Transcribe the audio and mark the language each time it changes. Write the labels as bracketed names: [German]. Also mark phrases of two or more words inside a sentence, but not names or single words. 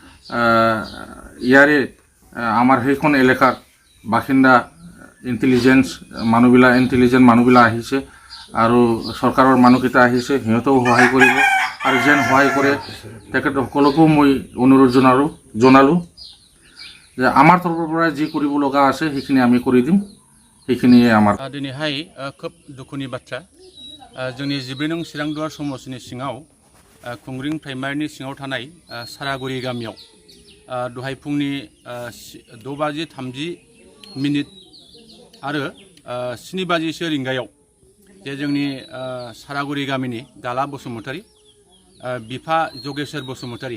[Assamese] আমাৰ সেইখন এলেকাৰ বাসিন্দা ইণ্টেলিজেন্ট মানুহবিলাক আহিছে আৰু চৰকাৰৰ মানুহকেইটা আহিছে সিহঁতেও সহায় কৰিব আৰু যেন সহায় কৰে তেখেতসকলকো মই অনুৰোধ জনালোঁ যে আমাৰ তৰফৰ পৰা যি কৰিব লগা আছে সেইখিনি আমি কৰি দিম সেইখিনিয়ে আমাৰ [Bodo] दिनैहाय खोब दुखुनि बाथ्रा जोंनि 14 नं चिरांदुवार समष्टिनि सिङाव खुंग्रिं प्राइमारिनि सिङाव थानाय सारागुरि गामियाव दहाय फुंनि 6:30 आरो 7:00 रिंगायाव जे जोंनि सारागुरि गामिनि गाला बसुमतारी बिफा जगेश्वर बसुमतारी